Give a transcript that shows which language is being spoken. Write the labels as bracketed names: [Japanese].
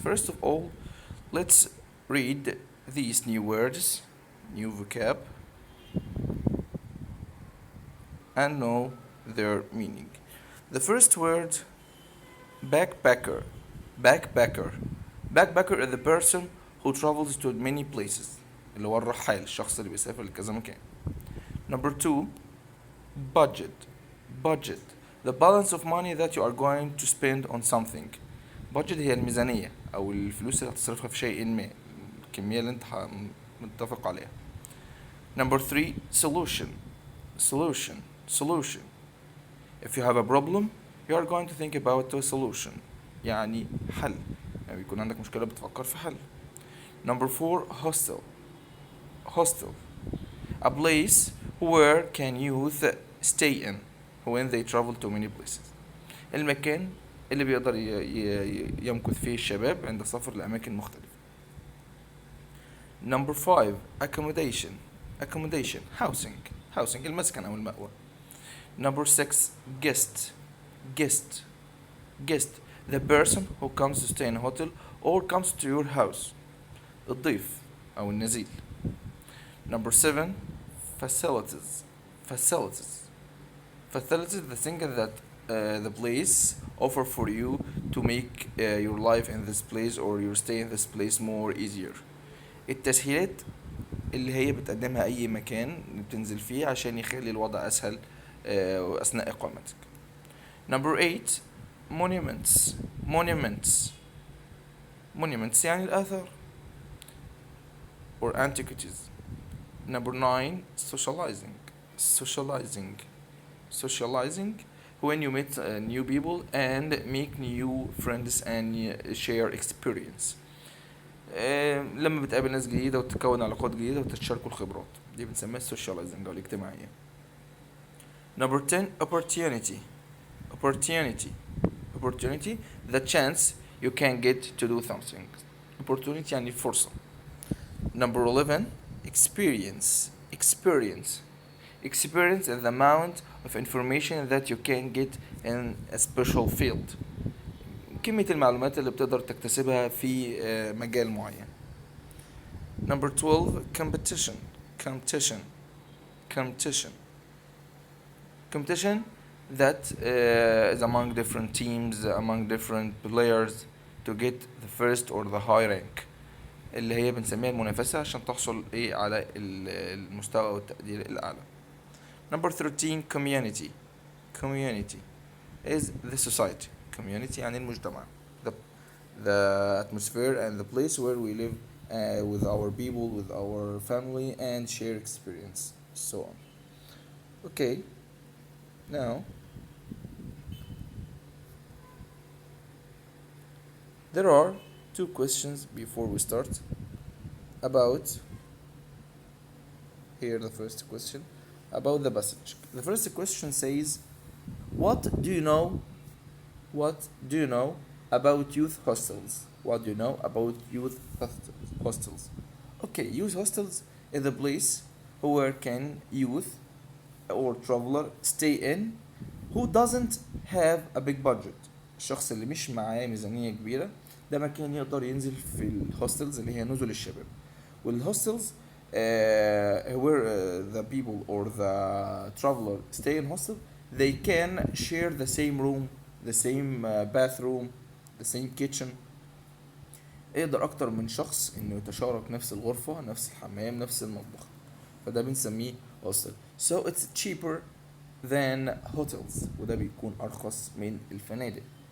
[English] First of all, let's read these new words, new vocab, and know their meaning. The first word, backpacker. Backpacker. Backpacker is the person who travels to many places. [Arabic] اللي هو الرحال، الشخص اللي بيسافر لكذا مكان. [English] Number 2, budget. Budget. The balance of money that you are going to spend on something. [Arabic] budget هي الميزانية أو الفلوس اللي هتصرفها في شيء ما، الكمية اللي أنت متفق عليها. [English] Number 3, solution. Solution. Solution. If you have a problem, you are going to think about a solution. [Arabic] يعني حل. يعني يكون عندك مشكلة بتفكر في حل. [English] Number 4, hostel. Hostel. A place where can youth stay in when they travel to many places. [Arabic] المكان اللي بيقدر يمكث فيه الشباب عند السفر لأماكن مختلفة. [English] Number 5, accommodation. Accommodation. Housing. Housing. [Arabic] المسكن أو المأوى. [English] Number 6, guest. Guest. Guest. The person who comes to stay in a hotel or comes to your house. [Arabic] الضيف أو النزيل. [English] Number 7, facilities. Facilities. Facilities, the thing that the place offer for you to make your life in this place or your stay in this place more easier. [Arabic] التسهيلات اللي هي بتقدمها أي مكان بتنزل فيه عشان يخلي الوضع أسهل أثناء إقامتك. [English] Number 8, monuments. Monuments. Monuments [Arabic] يعني الآثار [English] or antiquities. Number 9, socializing. Socializing. Socializing when you meet new people and make new friends and share experience. [Arabic] لما بتقابل ناس جديدة وتكون علاقات جديدة وتتشاركوا الخبرات، دي بنسميها socializing أو الاجتماعية. [English] Number 10, opportunity. Opportunity. Opportunity, the chance you can get to do something. [Arabic] Opportunity يعني فرصة. [English] Number 11, experience. Experience. Experience is the amount of information that you can get in a special field. [Arabic] كمية المعلومات اللي بتقدر تكتسبها في مجال معين. [English] Number 12, competition. Competition. Competition. Competition that is among different teams, among different players to get the first or the high rank. [Arabic] اللي هي بنسميها المنافسة عشان تحصل على المستوى والتقدير الأعلى. [English] Number 13, community. Community is the society. [Arabic] Community يعني المجتمع. [English] The atmosphere and the place where we live with our people, with our family and share experience, so on. Okay, now there are 2 questions before we start about here. The first question about the passage. The first question says, what do you know about youth hostels? What do you know about youth hostels? Okay, youth hostels is a place where can youth or traveler stay in who doesn't have a big budget. [Arabic] الشخص اللي مش معاه ميزانية كبيرة ده مكان يقدر ينزل في الهوستلز اللي هي نزل الشباب. [English] والهوستلز where the people or the traveler stay in hostel, they can share the same room, the same bathroom, the same kitchen. [Arabic] يقدر أكتر من شخص إنه يتشارك نفس الغرفة، نفس الحمام، نفس المطبخ. فده بنسميه hostel. [English] So it's cheaper than hotels. [Arabic] وده بيكون أرخص من الفنادق.